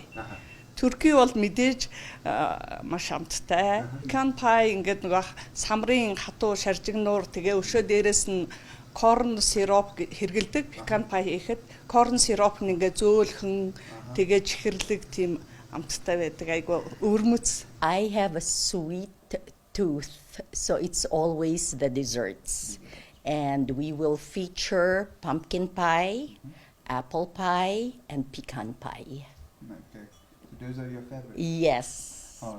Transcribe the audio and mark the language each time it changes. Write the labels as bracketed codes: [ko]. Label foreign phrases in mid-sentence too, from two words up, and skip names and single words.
[mn] Турки бол мэдээж маш амттай. [en] pecan pie [mn] ингээд нөгөө самрын хатуу шаржигнуур тэгээ өшөө дээрээс нь [en] corn syrup [mn] хэргэлдэг. [en] pecan pie [mn] хийхэд [en] corn syrup [mn] нь ингээд зөөлхөн тэгээ чихэрлэг тийм амттай байдаг. Айгу өвөрмөц. [en] I have a sweet tooth, so it's always the desserts. And we will feature pumpkin pie, apple pie, and pecan pie. Okay. So those are your favorites? Yes, All